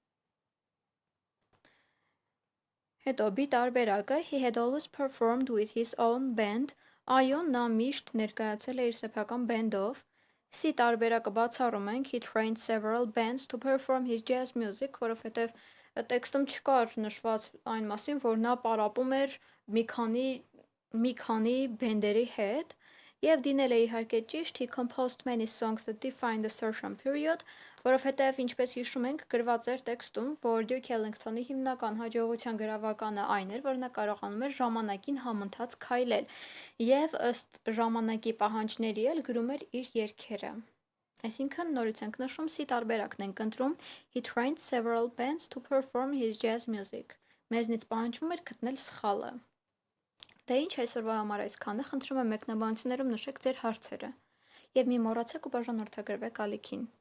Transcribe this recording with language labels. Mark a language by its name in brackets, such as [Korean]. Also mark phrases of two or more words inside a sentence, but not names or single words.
[Armenian] Հետո B տարբերակը [English] he had always performed with his own band. [Armenian] Այո, նա միշտ ներկայացել է իր սեփական բենդով. C տարբերակը բացառում ենք [English] he trained several bands to perform his jazz music, [Armenian] որովհետև տեքստում չկար նշված այն մասին, որ նա պարապում էր մի քանի բենդերի հետ, եւ դինել է իհարկե ճիշտ [English] he composed many songs that defined a certain period, [Armenian] որովհետև ինչպես հիշում ենք գրված էր տեքստում, որ Duke Ellington-ի հիմնական հաջողության գրավականը այն էր, որ նա կարողանում էր ժամանակին համընթաց քայլել եւ ըստ ժամանակի պահանջների էլ գրում էր իր երգերը. Այսինքն նորից ենք նշում C տարբերակն ենք ընտրում [English] he trained several bands to perform his jazz music. [Armenian] Մեզնից պահանջվում էր գտնել սխալը. Դե ինչ այսօրվա համար այսքանը, խնդրում եմ մեկնաբանություններում նշեք ձեր հարցերը եւ մի մոռացեք ու բաժանորդագրվեք ալիքին.